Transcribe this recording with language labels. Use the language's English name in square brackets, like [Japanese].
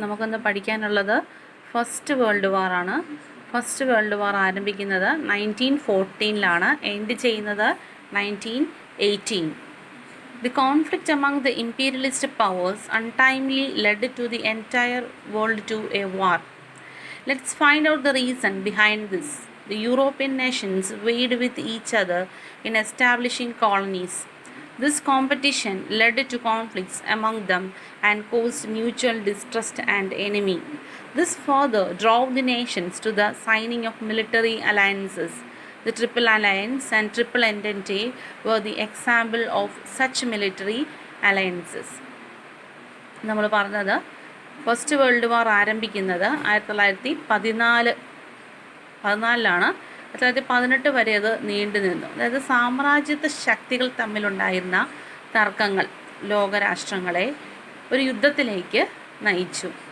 [Malayalam] നമുക്കൊന്ന് പഠിക്കാനുള്ളത് first world war ആണ്. ഫസ്റ്റ് വേൾഡ് വാർ ആരംഭിക്കുന്നത് 1914 എൻഡ് ചെയ്യുന്നത് 1918. [English] The conflict among the imperialist powers untimely led to the entire world to a war. Let's find out the reason behind this. The European nations vied with each other in establishing colonies. This competition led to conflicts among them and caused mutual distrust and enemy. This further drove the nations to the signing of military alliances. The Triple Alliance and Triple Entente were the example of such military alliances. [Malayalam] നമ്മൾ പറഞ്ഞത് first world war ആരംഭിക്കുന്നത് 1914 1918 വരെ അത് നീണ്ടു നിന്നു. അതായത് സാമ്രാജ്യത്വ ശക്തികൾ തമ്മിലുണ്ടായിരുന്ന തർക്കങ്ങൾ ലോകരാഷ്ട്രങ്ങളെ ഒരു യുദ്ധത്തിലേക്ക് നയിച്ചു.